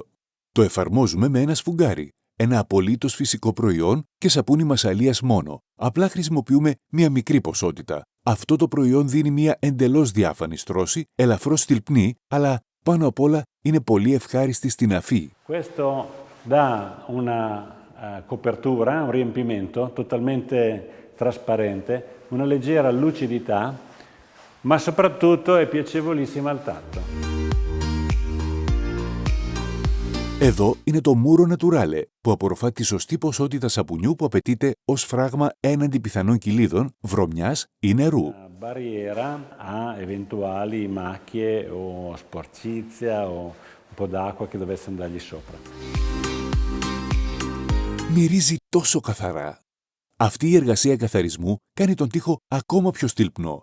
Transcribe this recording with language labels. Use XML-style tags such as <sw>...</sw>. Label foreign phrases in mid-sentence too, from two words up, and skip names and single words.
<el>Το εφαρμόζουμε με ένα σφουγγάρι, ένα απολύτως φυσικό προϊόν και σαπούνι μασαλίας μόνο. Απλά χρησιμοποιούμε μία μικρή ποσότητα. Αυτό το προϊόν δίνει μία εντελώς διάφανη στρώση, ελαφρώς στυλπνή, αλλά πάνω απ' όλα είναι πολύ ευχάριστη στην αφή.</el> <it>Questo dà una copertura, un riempimento totalmente trasparente, una leggera lucidità, ma soprattutto è piacevolissima al tatto.</it> <el>Εδώ είναι το Muro Naturale, που απορροφά τη σωστή ποσότητα σαπουνιού που απαιτείται ως φράγμα έναντι πιθανών κυλίδων, βρωμιάς ή νερού.</el> <it>Barriera a eventuali macchie o sporcizia o un po' d'acqua che dovesse andargli sopra.</it> <el>Μυρίζει τόσο καθαρά. Αυτή η εργασία καθαρισμού κάνει τον τοίχο ακόμα πιο στυλπνό.</el>